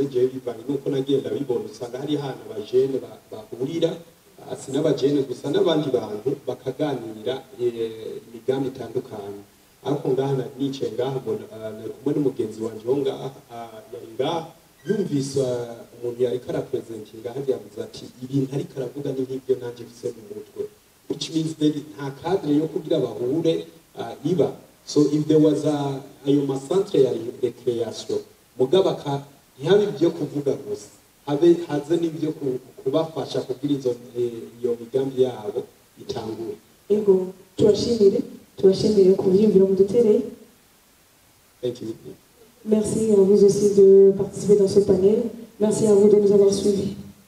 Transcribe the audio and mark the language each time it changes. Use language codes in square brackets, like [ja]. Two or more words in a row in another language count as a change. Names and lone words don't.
[rn] Jewe bivanye nuko nagenda bibona, usanga hari hana abajene bahurira, si n'abajene gusa n'abandi bantu bakaganira imigambi itandukanye. Ariko ngaha nicaye ngaha nari kumwe n'umugenzi wanje wo ngaha yari ngaha yumvise umuntu yari karapresentinga hadi yavuze ati ibintu ariko aravuga ni nk'ibyo nanje bise mu mutwe, [en] which means [rn] nta cadre yo kugira bahure iba. [en] So if there was [rn] ayo masantre ya recreation mugaba ntihabe ibyo kuvuga gusa, haze n'ibyo kubafasha kugira iyo migambi yabo itangure. Ego tubashimire ku byiyumviro mudutereye. [en] Thank you. [fr] Merci à vous aussi de participer dans ce panel. Merci à vous de nous avoir suivis.